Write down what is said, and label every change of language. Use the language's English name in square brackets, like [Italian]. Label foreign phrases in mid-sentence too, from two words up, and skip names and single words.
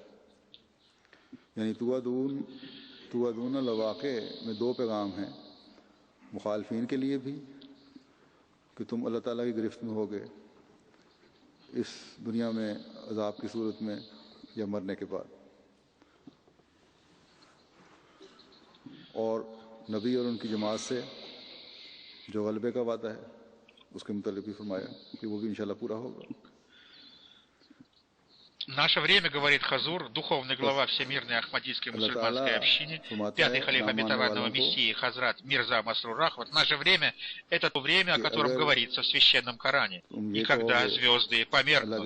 [Urdu] یعنی [Arabic] توعدون لواقع [Urdu] میں دو پیغام ہیں، مخالفین کے لیے بھی کہ تم اللہ تعالیٰ کی گرفت میں ہوگے اس دنیا میں عذاب کی صورت میں یا مرنے کے بعد، اور نبی اور ان کی جماعت سے جو غلبے کا وعدہ ہے اس کے متعلق بھی فرمایا کہ وہ بھی ان شاء اللہ پورا ہوگا. [Russian] Наше время, говорит Хазур, духовный глава Всемирной Ахмадийской мусульманской общины, пятый халиф обетованного Мессии Хазрат Мирза Масрур Ахмад, наше время — это то время, о котором говорится в Священном Коране, и когда звезды померкнут.